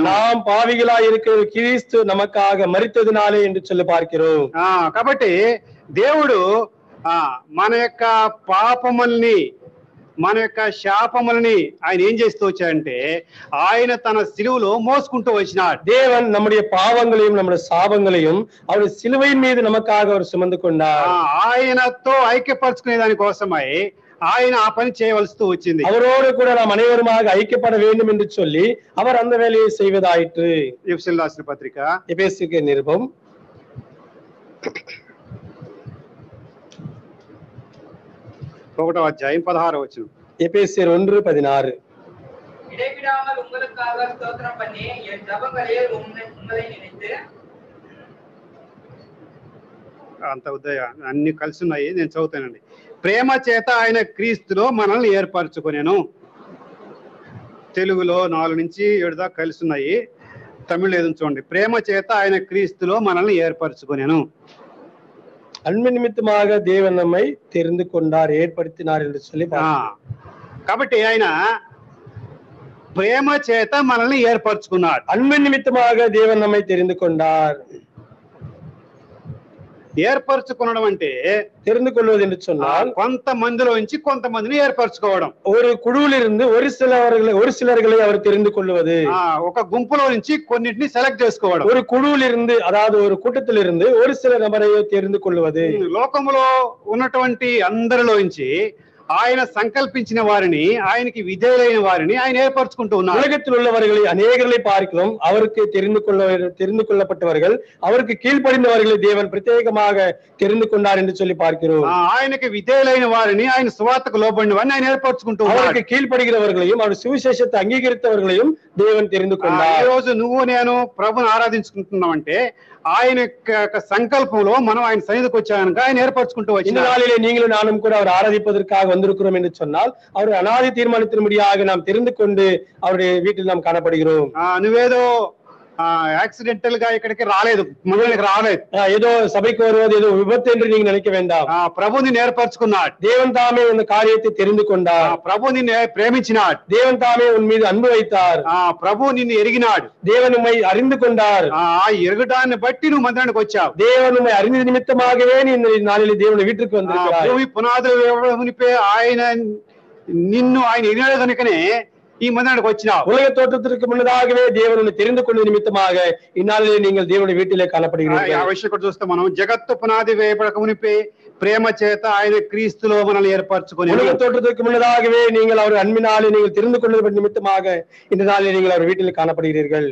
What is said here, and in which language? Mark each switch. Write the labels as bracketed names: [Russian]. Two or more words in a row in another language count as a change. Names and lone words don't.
[Tamil] நாம் பாவிகளாய் இருக்கிற கிறிஸ்து நமக்காக மரித்ததினாலே என்று சொல்லி பார்க்கிறோம். [Telugu] కాబట్టి దేవుడు మన యొక్క పాపముల్ని, మన యొక్క శాపములని ఆయన ఏం చేస్తూ వచ్చాడంటే, ఆయన తన సిలువలో మోసుకుంటూ వచ్చినాడు. [Tamil] தேவன் நம்முடைய பாவங்களையும் நம்முடைய சாபங்களையும் அவருடைய சிலுவையின் மீது நமக்காக அவர் சுமந்து கொண்டார். [Telugu] ఆయనతో ఐక్యపరచుకునే దానికోసమై ఆయన ఆ పని చేయవలసి వచ్చింది. [Tamil] அவரோடு கூட நாம் அனைவருமாக ஐக்கியப்பட வேண்டும் என்று சொல்லி அவர் அந்த வேலையை செய்வதாயிற்று. [Telugu] ఎఫెసీయులకు రాసిన పత్రిక, [Tamil] எபேசுக்கு நிருபம் [Telugu] 1వ అధ్యాయం 16వ వచనం. [Tamil] எபேசியர் 1:16. இடைவிடாமல் உங்களுக்காக ஸ்தோத்திரம் பண்ணி என் ஜெபங்களில் உங்களை நினைத்து, [Telugu] అంత ఉదయ అన్ని కలిసి ఉన్నాయి, నేను చదువుతానండి. ప్రేమ చేత ఆయన క్రీస్తులో మనల్ని ఏర్పరచుకునేను. తెలుగులో 4 నుంచి 7 దాకా కలిసి ఉన్నాయి, తమిళ ఏదో చూడండి. ప్రేమ చేత ఆయన క్రీస్తులో మనల్ని ఏర్పరచుకునేను. [Tamil] அன்பு நிமித்தமாக தேவன் நம்மை தெரிந்து கொண்டார், ஏற்படுத்தினார் என்று சொல்லி. [Telugu] కాబట్టి ఆయన ప్రేమ చేత మనల్ని ఏర్పరచుకున్నాడు. [Tamil] அன்பு நிமித்தமாக தேவன் நம்மை தெரிந்து கொண்டார். [Telugu] ఏర్పరచుకోవడం అంటే [Tamil] தெரிந்து கொள்வது என்று சொன்னால் [Telugu] కొంతమందిలో నుంచి కొంతమందిని ఏర్పరచుకోవడం. [Tamil] ஒரு குழுவிலிருந்து ஒரு சிலர்களை அவர் தெரிந்து கொள்வது. [Telugu] ఒక గుంపులో నుంచి కొన్నిటిని సెలెక్ట్ చేసుకోవడం. [Tamil] ஒரு குழுவிலிருந்து, அதாவது ஒரு கூட்டத்திலிருந்து ஒரு சில நபரை தெரிந்து கொள்வது. [Telugu] లోకములో ఉన్నటువంటి అందరిలో నుంచి ఆయన సంకల్పించిన వారిని, ఆయనకి విధేయులైన వారిని ఆయన ఏర్పరచుకుంటూ ఉన్నారు. [Tamil] உலகத்தில் உள்ளவர்களை அநேகர்களை பார்க்கிறோம். அவருக்கு தெரிந்து கொள்ளப்பட்டவர்கள், அவருக்கு கீழ்ப்படிந்தவர்களை தேவன் பிரத்யேகமாக தெரிந்து கொண்டார் என்று சொல்லி பார்க்கிறோம். [Telugu] ఆయనకి విధేయులైన వారిని, ఆయన సువార్తకు లోబడిన వారిని ఆయన ఏర్పరచుకుంటూ ఉన్నారు. [Tamil] அவருக்கு கீழ்ப்படுகிறவர்களையும் அவர் சுவிசேஷத்தை அங்கீகரித்தவர்களையும் தேவன் தெரிந்து [Telugu] ఈ [Tamil] கொண்டார். [Telugu] రోజు నువ్వు నేను ప్రభుని ఆరాధించుకుంటున్నామంటే ఆయన యొక్క సంకల్పంలో మనం ఆయన సన్నిధికి వచ్చాక ఆయన ఏర్పరచుకుంటూ [Tamil] இந்த [Telugu] వచ్చిన [Tamil] நாளிலே நீங்களும் நானும் கூட அவர் ஆராதிப்பதற்காக வந்திருக்கிறோம் என்று சொன்னால் அவருடைய அனாதி தீர்மானத்தின்படியாக நாம் தெரிந்து கொண்டு அவருடைய வீட்டில் நாம் காணப்படுகிறோம். [Telugu] నువ్వేదో యాక్సిడెంటల్ గా ఇక్కడికి రాలేదు, మనకి రాలేదు, [Tamil] ஏதோ சபைக்கு வருவது ஏதோ விபத்து என்று நீங்க நினைக்க வேண்டாம். [Telugu] ప్రభు నిన్ను ఏర్పరచుకున్నాడు. [Tamil] தேவன் தாமே இந்த காரியத்தை தெரிந்து கொண்டார். [Telugu] ప్రభు నిన్ను ప్రేమించినాడు. [Tamil] தேவன் தாமே உன் மீது அன்பு வைத்தார். [Telugu] ప్రభు నిన్ను ఎరిగినాడు. [Tamil] தேவன் உம்மை அறிந்து கொண்டார். [Telugu] ఎరగడాన్ని బట్టి నువ్వు మందిరానికి వచ్చావు. [Tamil] தேவன் உம்மை அறிந்த நிமித்தமாகவே நீ இந்த நாளில் தேவனுடைய வீட்டுக்கு வந்திருக்கிறாய். [Telugu] భూమి పునాదులు మునిపే ఆయన నిన్ను ఆయన ఎరిగినాడు కనుకనే ఈ మందిరానికి వచ్చినావు. [Tamil] உலக தோற்றத்திற்கு முன்னதாகவே தேவன் உன்னை தெரிந்து கொண்ட நிமித்தமாக இந்நாளிலே நீங்கள் தேவனுடைய வீட்டிலே காணப்படுகிறீர்கள். [Telugu] ఆ విషయం కూడా చూస్తే మనం జగత్తు పునాది వేయబడక మునిపే ప్రేమ చేత ఆయన క్రీస్తులో మనల్ని ఏర్పరచుకొని, [Tamil] உலக தோற்றத்திற்கு முன்னதாகவே நீங்கள் அவர் அன்பினாலே நீங்கள் தெரிந்து கொண்டது நிமித்தமாக இந்த நாளில் நீங்கள் அவர் வீட்டில் காணப்படுகிறீர்கள்.